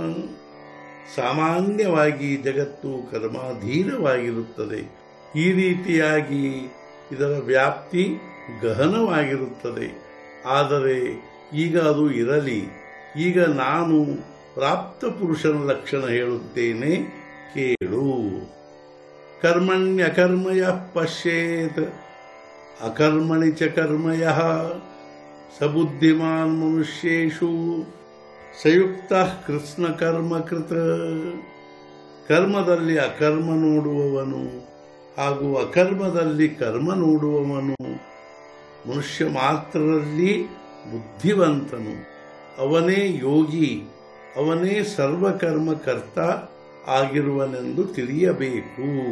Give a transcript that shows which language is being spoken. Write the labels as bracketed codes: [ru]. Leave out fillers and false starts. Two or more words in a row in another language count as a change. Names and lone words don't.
[kn] ಸಾಮಾನ್ಯವಾಗಿ ಜಗತ್ತು ಕರ್ಮಾಧೀನವಾಗಿರುತ್ತದೆ, ಈ ರೀತಿಯಾಗಿ ಇದರ ವ್ಯಾಪ್ತಿ ಗಹನವಾಗಿರುತ್ತದೆ, ಆದರೆ ಈಗ ಅದು ಇರಲಿ। ಈಗ ನಾನು ಪ್ರಾಪ್ತ ಪುರುಷನ ಲಕ್ಷಣ ಹೇಳುತ್ತೇನೆ ಕೇಳು। [sa] ಕರ್ಮಣ್ಯಕರ್ಮಯಃ ಪಶ್ಯೇತ್ ಅಕರ್ಮಣಿ ಚ ಕರ್ಮಯಃ ಸಬುದ್ಧಿಮಾನ್ ಮನುಷ್ಯೇಷು ಸಂಯುಕ್ತ ಕೃಷ್ಣ ಕರ್ಮಕೃತ। [kn] ಕರ್ಮದಲ್ಲಿ ಅಕರ್ಮ ನೋಡುವವನು ಹಾಗೂ ಅಕರ್ಮದಲ್ಲಿ ಕರ್ಮ ನೋಡುವವನು ಮನುಷ್ಯ ಮಾತ್ರರಲ್ಲಿ ಬುದ್ಧಿವಂತನು, ಅವನೇ ಯೋಗಿ, ಅವನೇ ಸರ್ವಕರ್ಮಕರ್ತ ಆಗಿರುವನೆಂದು ತಿಳಿಯಬೇಕು।